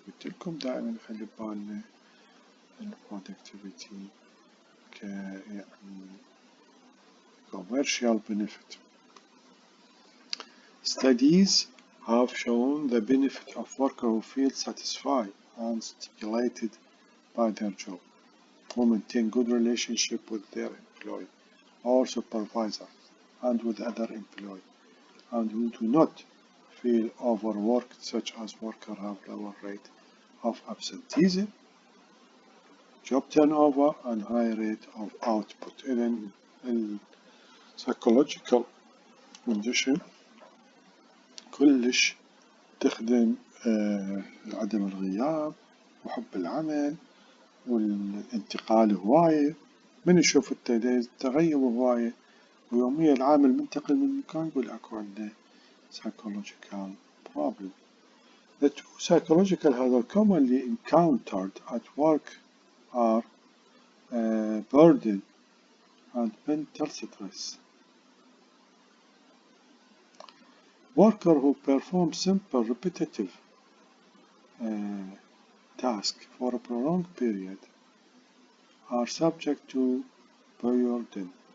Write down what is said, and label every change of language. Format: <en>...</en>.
<ar>قلت لكم دائما نخلي ببالنا productivity يعني</ar> <en>commercial benefit. Studies have shown the benefit of workers who feel satisfied and stimulated by their job, who maintain good relationship with their employee or supervisor and with other employees, and who do not feel overworked, such as workers have lower rate of absenteeism, job turnover and high rate of output.</en> <ar>إذن</ar> <en>psychological condition</en> <ar>كلش تخدم عدم الغياب وحب العمل والانتقال هواية. من يشوف التغيب هواية ويوميا العامل منتقل من مكان يقول أكو عندنا</ar> <en>psychological problem. The two psychological hazards commonly encountered at work are burden and mental stress. Workers who perform simple repetitive tasks for a prolonged period are subject to burden.</en>